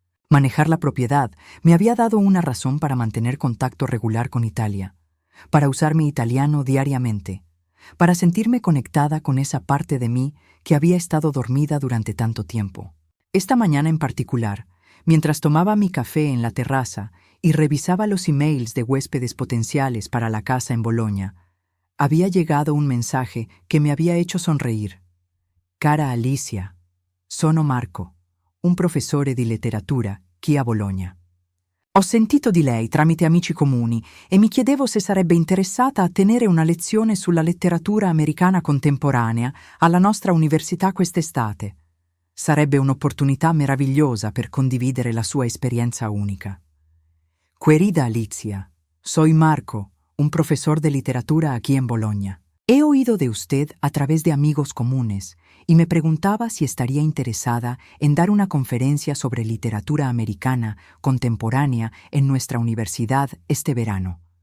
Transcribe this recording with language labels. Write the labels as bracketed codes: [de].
[es] Manejar la propiedad me había dado una razón para mantener contacto regular con Italia, para usar mi italiano diariamente, para sentirme conectada con esa parte de mí que había estado dormida durante tanto tiempo. Esta mañana en particular, mientras tomaba mi café en la terraza y revisaba los emails de huéspedes potenciales para la casa en Bolonia, había llegado un mensaje que me había hecho sonreír. [it] «Cara Alicia, sono Marco, un professore di letteratura qui a Bologna. Ho sentito di lei tramite amici comuni e mi chiedevo se sarebbe interessata a tenere una lezione sulla letteratura americana contemporanea alla nostra università quest'estate. Sarebbe un'opportunità meravigliosa per condividere la sua esperienza unica. [es] Querida Alicia, soy Marco, un profesor de literatura aquí en Bologna. He oído de usted a través de amigos comunes y me preguntaba si estaría interesada en dar una conferencia sobre literatura americana contemporánea en nuestra universidad este verano.